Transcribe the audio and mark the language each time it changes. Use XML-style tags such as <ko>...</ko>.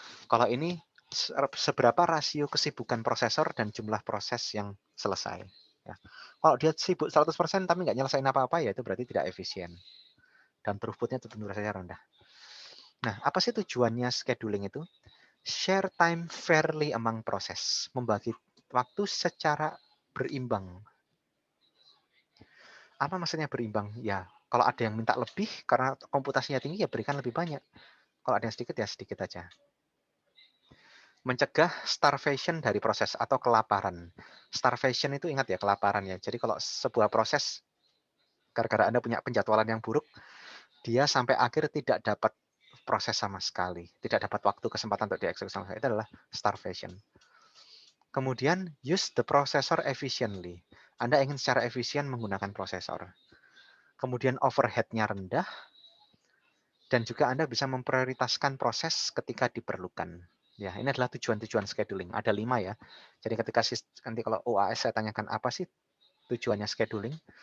<id>Kalau ini seberapa rasio kesibukan prosesor dan jumlah proses yang selesai. Ya. Kalau dia sibuk 100% tapi nggak nyelesain apa-apa, ya itu berarti tidak efisien. Dan throughputnya tentu saja rendah. Nah, apa sih tujuannya scheduling itu?</id> <en>Share time fairly among proses.</en> <id>Membagi waktu secara berimbang. Apa maksudnya berimbang? Ya, kalau ada yang minta lebih karena komputasinya tinggi, ya berikan lebih banyak. Kalau ada yang sedikit, ya sedikit aja. Mencegah starvation dari proses atau kelaparan. Starvation itu ingat ya, kelaparan ya. Jadi kalau sebuah proses, gara-gara Anda punya penjadwalan yang buruk, dia sampai akhir tidak dapat proses sama sekali. Tidak dapat waktu, kesempatan untuk dieksekusi sama sekali. Itu adalah starvation. Kemudian,</id> <en>use the processor efficiently.</en> <id>Anda ingin secara efisien menggunakan prosesor. Kemudian overhead-nya rendah. Dan juga Anda bisa memprioritaskan proses ketika diperlukan. Ya, ini adalah tujuan-tujuan scheduling. Ada 5 ya. Jadi ketika nanti kalau OAS saya tanyakan apa sih tujuannya scheduling?</id>